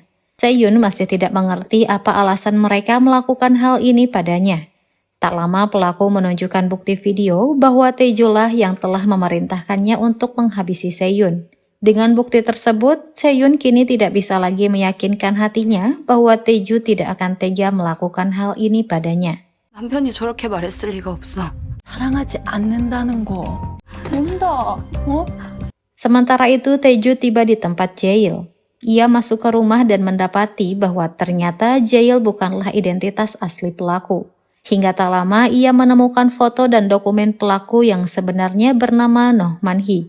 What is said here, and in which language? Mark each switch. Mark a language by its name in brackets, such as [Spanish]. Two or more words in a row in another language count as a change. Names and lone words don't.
[Indonesian] Seyun masih tidak mengerti apa alasan mereka melakukan hal ini padanya. Tak lama pelaku menunjukkan bukti video bahwa Taeju lah yang telah memerintahkannya untuk menghabisi Seyun. Dengan bukti tersebut, Seyun kini tidak bisa lagi meyakinkan hatinya bahwa Taeju tidak akan tega melakukan hal ini padanya. [Korean] 남편이 저렇게 말했을 리가 없어. 사랑하지 않는다는 거 된다. [Indonesian] Sementara itu, Taeju tiba di tempat jail. Ia masuk ke rumah dan mendapati bahwa ternyata Jail bukanlah identitas asli pelaku. Hingga tak lama ia menemukan foto dan dokumen pelaku yang sebenarnya bernama Noh Man-hee.